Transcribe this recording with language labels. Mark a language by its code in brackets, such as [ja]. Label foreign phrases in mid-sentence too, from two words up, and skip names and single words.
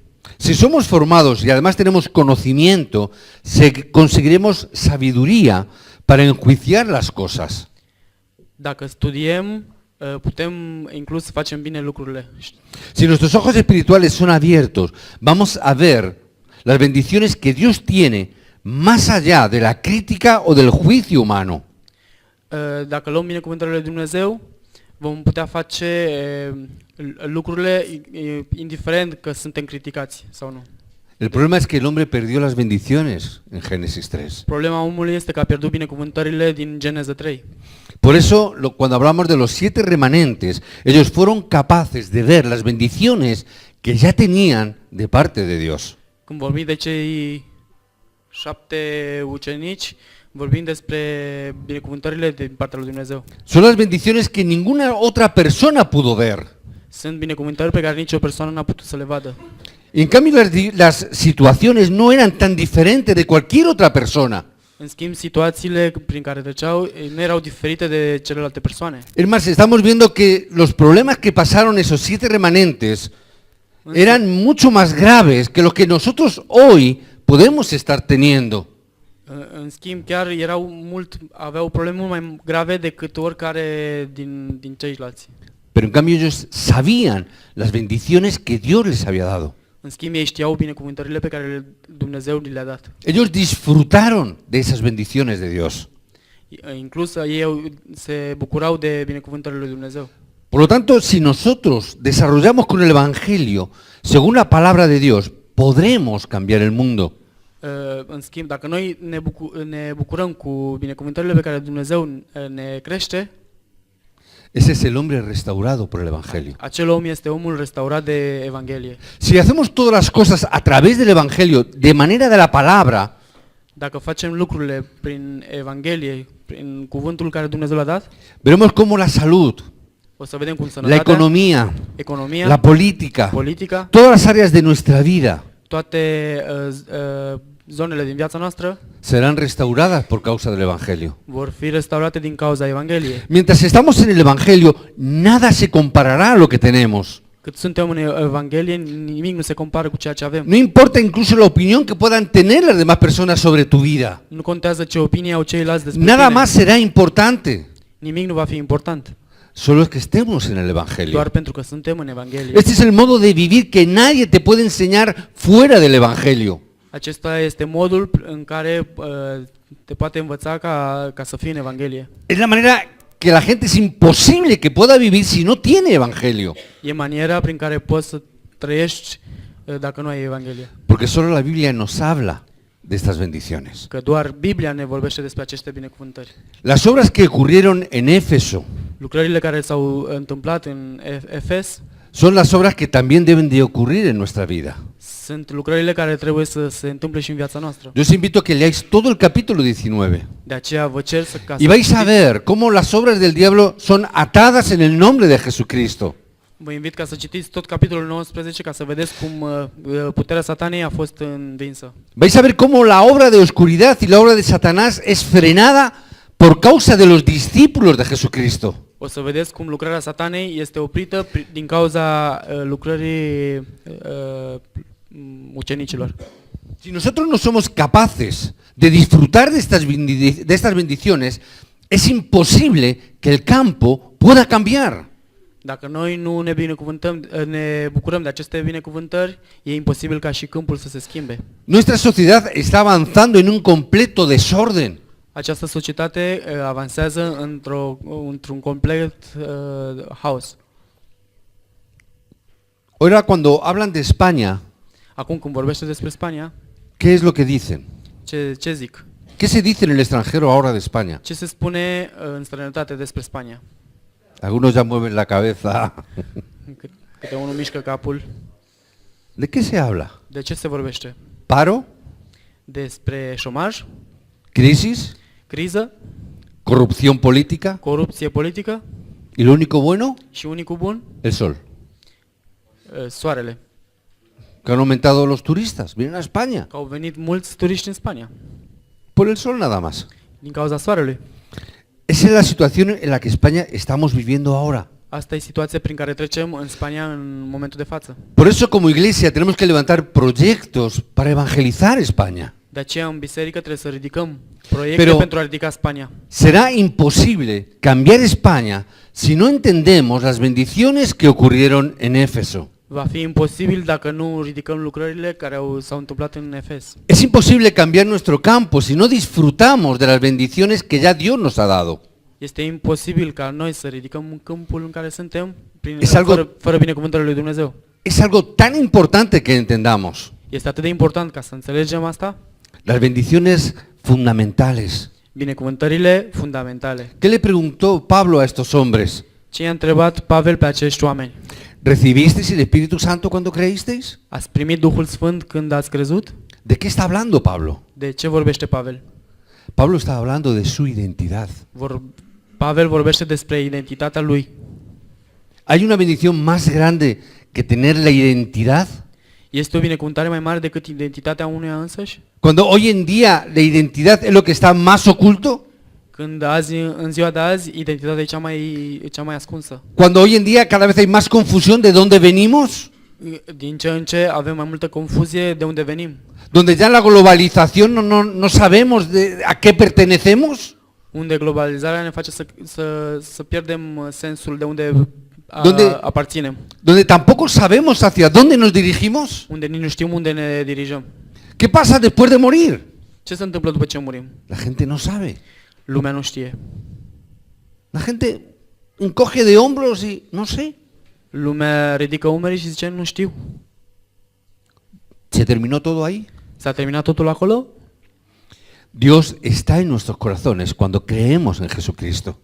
[es] Si somos formados y además tenemos conocimiento, conseguiremos sabiduría para enjuiciar las cosas. [ro] Dacă studiem, putem inclus să facem bine lucrurile. [es] Si nuestros ojos espirituales son abiertos, vamos a ver las bendiciones que Dios tiene más allá de la crítica o del juicio humano. [ro] Dacă luăm binecuvântările lui Dumnezeu, vom putea face lucrurile indiferent că suntem criticați sau nu. [es] El problema es que el hombre perdió las bendiciones en Génesis 3. [ro] Problema omului este că a pierdut binecuvântările din Geneza 3. [es] Por eso, cuando hablamos de los 7 remanentes, ellos fueron capaces de ver las bendiciones que ya tenían de parte de Dios. [ro] Când vorbim de cei 7 ucenici, vorbim despre binecuvântările din partea lui Dumnezeu. [es] Son las bendiciones que ninguna otra persona pudo ver. [ro] Sunt binecuvântări pe care nicio persoană n-a putut să le vadă. [es] En cambio, las situaciones no eran tan diferentes de cualquier otra persona. [ro] În schimb, situațiile prin care treceau nu erau diferite de celelalte persoane. [es] Es más, estamos viendo que los problemas que pasaron esos 7 remanentes eran mucho más graves que los que nosotros hoy podemos estar teniendo. [ro] În schimb, chiar aveau probleme mult mai grave decât oricare din ceilalți. [es] Pero en cambio ellos sabían las bendiciones que Dios les había dado. [ro] În schimb, ei știau binecuvântările pe care Dumnezeu le-a dat. [es] Ellos disfrutaron de esas bendiciones de Dios. [ro] Inclus ei se bucurau de binecuvântările lui Dumnezeu. [es] Por lo tanto, si nosotros desarrollamos con el Evangelio, según la palabra de Dios, podremos cambiar el mundo. [ro] În schimb, dacă noi ne bucurăm cu binecuvântările pe care Dumnezeu ne crește, [es] Ese es el hombre restaurado por el Evangelio. [ro] acel om este omul restaurat de Evanghelie. [es] Si hacemos todas las cosas a través del Evangelio, de manera de la palabra, [ro] Dacă facem lucrurile prin Evanghelie, prin cuvântul care Dumnezeu l-a dat, [es] veremos cómo la salud, [ro] o să vedem cum [es] la [ro] sănătatea, [es] economía, [ro] economia, [es] la política, [ro] politica, [es] todas las áreas de nuestra vida [ro] toate zonele din viața noastră [es] serán restauradas por causa del Evangelio. [ro] vor fi restaurate din cauza Evangheliei. [es] Mientras estamos en el Evangelio, nada se comparará a lo que tenemos. [ro] Cât suntem în Evanghelie, nimic nu se compară cu ceea ce avem. [es] No importa incluso la opinión que puedan tener las demás personas sobre tu vida. [ro] Nu contează ce opinie au ceilalți despre [es] Nada [ro] tine. [es] más será importante. [ro] Nimic nu va fi important. [es] Solo es que estemos en el Evangelio. [ro] Doar pentru că suntem în Evanghelie. [es] Este es el modo de vivir que nadie te puede enseñar fuera del Evangelio. [ro] Acesta este modul în care te poate învăța ca să fii în Evanghelie. [es] Es la manera que la gente es imposible que pueda vivir si no tiene Evangelio. [ro] E maniera prin care poți să trăiești dacă nu ai Evanghelie. [es] Porque solo la Biblia nos habla de estas bendiciones. [ro] Că doar Biblia ne vorbește despre aceste binecuvântări. [es] Las obras que ocurrieron en Éfeso [ro] Lucrările care s-au întâmplat în Efes [es] son las obras que también deben de ocurrir en nuestra vida. [ro] sunt lucrările care trebuie să se întâmple și în viața noastră. [es] Yo os invito a que leáis todo el capítulo 19 [ro] De aceea vă cer ca [es] y vais a ver cómo las obras del diablo son atadas en el nombre de Jesucristo. [ro] Vă invit ca să citiți tot capitolul 19 ca să vedeți cum puterea satanei a fost învinsă. [es] Vais a ver cómo la obra de oscuridad y la obra de Satanás es frenada por causa de los discípulos de Jesucristo. [ro] O să vedeți cum lucrarea satanei este oprită din cauza lucrării ucenicilor. [es] Si nosotros no somos capaces de disfrutar de estas bendiciones, es imposible que el campo pueda cambiar. [ro] Dacă noi nu ne bucurăm de aceste binecuvântări, e imposibil ca și câmpul să se schimbe. [es] Nuestra sociedad está avanzando en un completo desorden. [ro] Această societate avansează într-un complet haos. [es] Ahora cuando hablan de España, [ro] Acum când vorbește despre Spania, [es] ¿qué es lo que dicen? [ro] ce zic? [es] ¿Qué se dice en el extranjero ahora de España? [ro] Ce se spune în străinătate despre Spania? [es] Algunos ya mueven la cabeza. [ro] Câte unul mișcă capul. [es] ¿De qué se habla? [ro] De ce se vorbește? [es] ¿Paro? [ro] Despre șomaj, [es] ¿Crisis? [ro] criză, [es] ¿Corrupción política? [ro] corupție politică [es] ¿Y lo único bueno? [ro] și unicul bun, [es] El sol. [ro] soarele. [es] Que han aumentado los turistas, vienen a España. [ro] Că au venit mulți turiști în Spania, [es] Por el sol nada más. [ro] din cauza soarelui. [es] Esa es la situación en la que España estamos viviendo ahora. [ro] Asta e situația prin care trecem în Spania în momentul de față. [es] Por eso como iglesia tenemos que levantar proyectos para evangelizar España. [ro] De aceea în biserică trebuie să ridicăm proiecte [es] Pero- [ro] pentru a ridica Spania. [es] Será imposible cambiar España si no entendemos las bendiciones que ocurrieron en Éfeso. [ro] Va fi imposibil dacă nu ridicăm lucrările care s-au întâmplat în Efes. [es] Es imposible cambiar nuestro campo si no disfrutamos de las bendiciones que ya Dios nos ha dado. [ro] Este imposibil ca noi să ridicăm câmpul în care suntem fără binecuvântările lui Dumnezeu. [es] Es algo tan importante que entendamos. [ro] Este atât de important ca să înțelegem asta. [es] Las bendiciones fundamentales. [ro] Binecuvântările fundamentale. [es] ¿Qué le preguntó Pablo a estos hombres? [ro] Ce i-a întrebat Pavel pe acești oameni? [es] ¿Recibisteis el Espíritu Santo cuando creísteis? [ro] Ați primit Duhul Sfânt când ați crezut? [es] ¿De qué está hablando Pablo? [ro] De ce vorbește Pavel? [es] Pablo está hablando de su identidad. [ro] Pavel vorbește despre identitatea lui. [es] ¿Hay una bendición más grande que tener la identidad? [ro] Este o binecuvântare mai mare decât identitatea unuia însăși? [es] Cuando hoy en día la identidad es lo que está más oculto. [ro] Când azi, în ziua de azi, identitatea e cea mai ascunsă. [es] Cuando hoy en día cada vez hay más confusión de dónde venimos. [ro] Din ce în ce avem mai multă confuzie de unde venim. [es] Donde ya en la globalización no sabemos a qué pertenecemos. [ro] Unde globalizarea ne face să pierdem sensul de unde [es] Donde- [ro] aparținem. [es] Donde tampoco sabemos hacia dónde nos dirigimos. [ro] Unde nici nu știm unde ne dirijăm. [es] ¿Qué pasa después de morir? [ro] Ce se întâmplă după ce murim? [es] La gente no sabe. [ro] Lumea nu știe. [es] La gente encoge de hombros y no sé. [ro] Lumea ridică umerii și zice, nu știu. [es] ¿Se terminó todo ahí? [ro] S-a terminat totul acolo? [es] Dios está en nuestros corazones cuando creemos en Jesucristo.